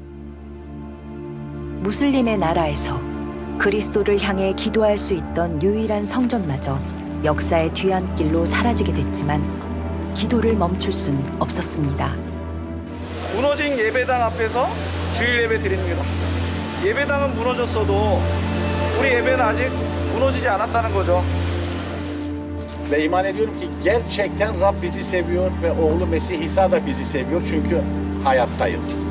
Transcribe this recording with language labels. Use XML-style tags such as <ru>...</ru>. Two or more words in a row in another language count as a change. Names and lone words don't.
<ko>무슬림의 나라에서 그리스도를 향해 기도할 수 있던 유일한 성전마저 역사의 뒤안길로 사라지게 됐지만 기도를 멈출 순 없었습니다. 무너진 예배당 앞에서 주일 예배 드립니다. 예배당은 무너졌어도 우리 예배는 아직 무너지지 않았다는 거죠.</ko> <tr>Ve iman ediyorum ki gerçekten Rab bizi seviyor ve oğlu Mesih İsa da bizi seviyor çünkü hayattayız.</tr>